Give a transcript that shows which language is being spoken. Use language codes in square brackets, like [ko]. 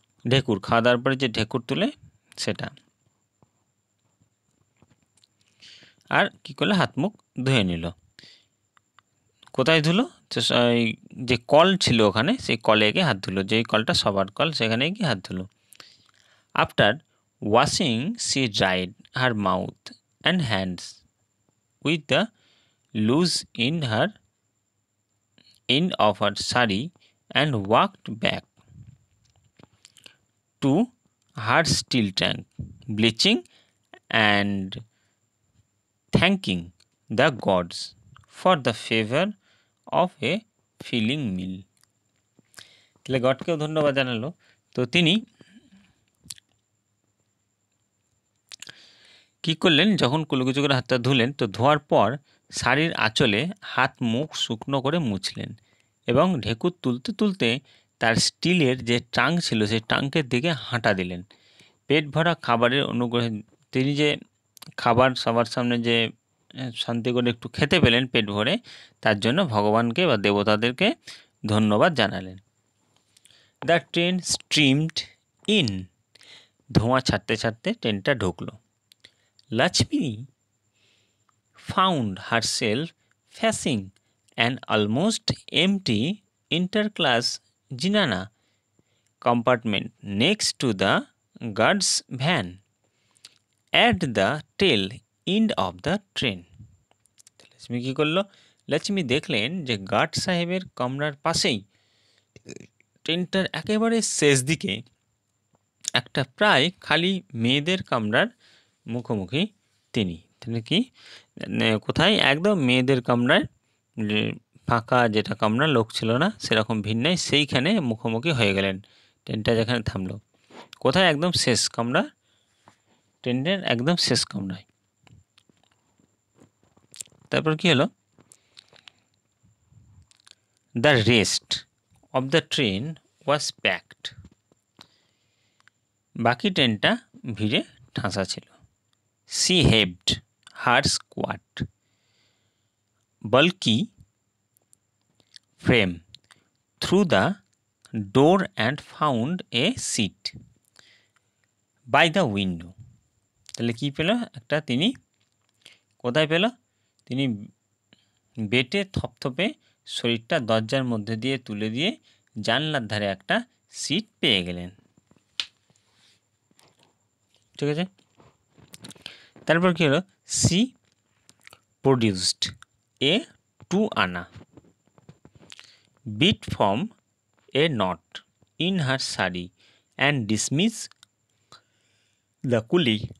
[bn] ঢেকুর, খাওয়া দাওয়ার পরে যে ঢেকুর তুলে সেটা, আর কি করলে হাত মুখ ধুয়ে নিল। কোথায় ধুলো? যে কল ছিল ওখানে, সেই কলে গিয়ে হাত ধুলো, যেই কলটা সবার কল সেখানে গিয়ে হাত ধুলো। [en] After washing she dried her mouth and hands with the loose end of her sari and walked back to her steel tank, bleaching and thanking the gods for the favor of a filling meal. [bn] তাহলে গডকেও ধন্যবাদ জানালো। তো তিনি কি করলেন, যখন কুলকুচু করে হাতটা ধুলেন, তো ধোয়ার পর শাড়ির আঁচলে হাত মুখ শুকনো করে মুছলেন এবং ঢেকুর তুলতে তার স্টিলের যে ট্রাঙ্ক ছিল সেই ট্রাঙ্কের দিকে হাঁটা দিলেন। পেট ভরা খাবারের অনুগ্রহে তিনি যে খাবার সবার সামনে যে শান্তি করে একটু খেতে পেলেন পেট ভরে, তার জন্য ভগবানকে বা দেবতাদেরকে ধন্যবাদ জানালেন। [en] The train streamed in. [bn] ধোঁয়া ছাড়তে ট্রেনটা ঢুকলো। [en] Lakshmi found herself facing an almost empty interclass Jinana compartment next to the guard's van at the tail end of the train. [bn] Lakshmi কী করলো? লক্ষ্মী দেখলেন যে গার্ড সাহেবের কামরার পাশেই ট্রেনটার একেবারে শেষ দিকে একটা প্রায় খালি মেয়েদের কামরার মুখোমুখি তিনি কি কোথায়, একদম মেয়েদের কামরায়, ফাঁকা যেটা কামরা, লোক ছিল না সেরকম ভিন্নায়, সেইখানে মুখোমুখি হয়ে গেলেন। ট্রেনটা যেখানে থামলো, কোথায়, একদম শেষ কামরা, ট্রেনের একদম শেষ কামরায়। তারপর কি হলো? [en] The rest of the train was packed. [bn] বাকি ট্রেনটা ভিড়ে ঠাসা ছিল। [en] She heaved her squat, bulky frame through the door and found a seat by the window. [bn] তাহলে কি পেল? একটা তিনি কোথায় পেল? তিনি বেটে থপথপে শরীরটা দরজার মধ্যে দিয়ে তুলে দিয়ে জানলার ধারে একটা সিট পেয়ে গেলেন। ঠিক আছে, তারপর কি হলো? [en] she produced a 2 anna bit from a knot in her sari and dismissed the coolie